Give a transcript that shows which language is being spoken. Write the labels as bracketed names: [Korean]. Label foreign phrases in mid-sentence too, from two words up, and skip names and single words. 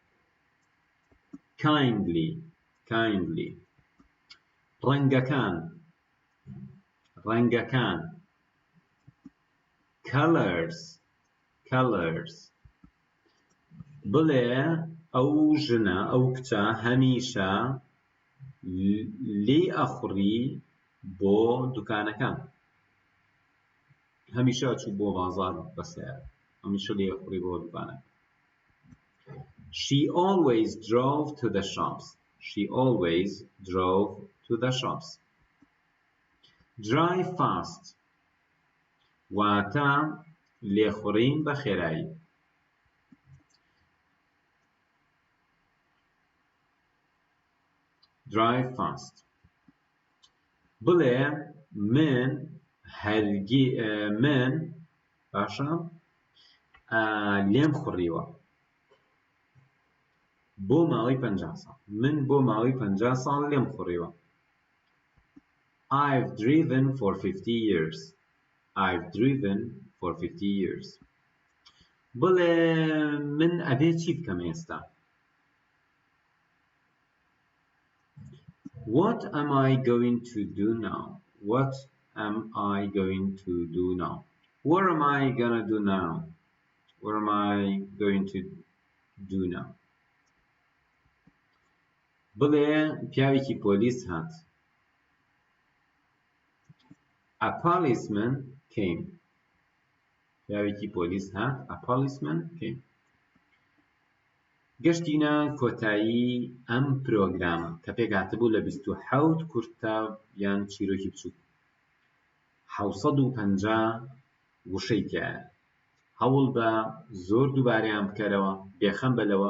[Central Kurdish] kindly ڕەنگەکان colors بڵێ ئەو ژنە ئەو کچە هەمیشە لێ ئەخوڕی بۆ دوکانەکان. هەمیشە ئەچوو بۆ بازاڕ بە سەیارە. هەمیشە لێ ئەخوڕی بۆ دوکانەکان. [English] She always drove to the shops. drive fast [Central Kurdish] واتە لێخوڕین بە خێرایی. [English] drive fast [Central Kurdish] بڵێ من باشە لێم خوڕیوە بۆ ماوەی 50 ساڵ. من بۆ ماوەی 50 ساڵ لێم خوڕیوە. [English] I've driven for 50 years. [Central Kurdish] بڵێ من ئەبێ چی بکەم ئێستا؟ [English] What am I going to do now? What am I going to do now? What am I gonna do now? What am I going to do now? [Central Kurdish] بڵێ پیاوێکی پۆلیس هات. [English] A policeman came. [Central Kurdish] پیاوێکی پۆلیس هات. [English] A policeman came. [Central Kurdish] گەشتینە کۆتایی ئەم پرۆگرامە کە پێکهاتبوو لە 27 کورتە یان چیرۆکی بچووک. 750 وشەی تایە. هەوڵ بە زۆر دووبارەیان بکەرەوە بێخەم بەلەوە.